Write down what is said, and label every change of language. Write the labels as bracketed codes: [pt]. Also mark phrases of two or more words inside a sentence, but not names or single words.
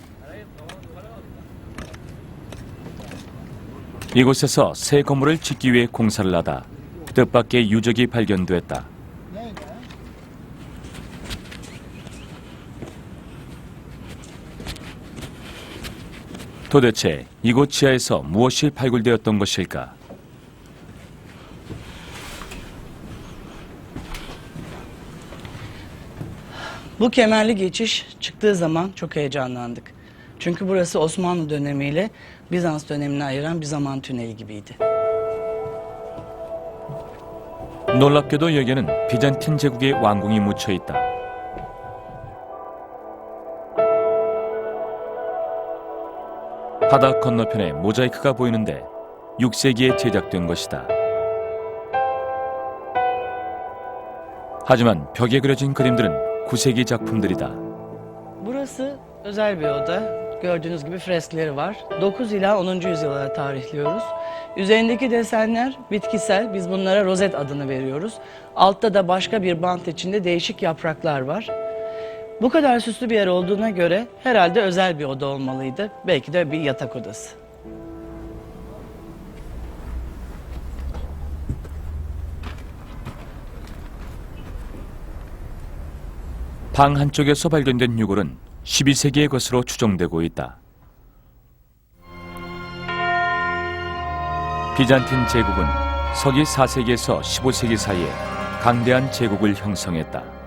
[ko] 이곳에서 새 건물을 짓기 위해 공사를 하다 뜻밖의 유적이 발견됐다. 도대체 이곳 지하에서 무엇이 발굴되었던 것일까? [tr] Bu kemerli geçiş çıktığı zaman çok heyecanlandık. Çünkü burası Osmanlı dönemiyle Bizans dönemini ayıran bir zaman tüneli gibiydi. [ko] 놀랍게도 여기에는 비잔틴 제국의 왕궁이 묻혀 있다. 바다 건너편에 모자이크가 보이는데 6세기에 제작된 것이다. 하지만 벽에 그려진 그림들은 9세기 작품들이다. [tr] Burası özel bir oda. Gördüğünüz gibi freskleri var. 9 ila 10. yüzyıla tarihliyoruz. Üzerindeki desenler bitkisel. Biz bunlara rozet adını veriyoruz. Altta da başka bir bant içinde değişik yapraklar var. Bu kadar süslü bir yer olduğuna göre herhalde özel bir oda olmalıydı. Belki de bir yatak odası. [ko] 방 한쪽에서 발견된 유골은 12세기의 것으로 추정되고 있다. 비잔틴 제국은 서기 4세기에서 15세기 사이에 강대한 제국을 형성했다.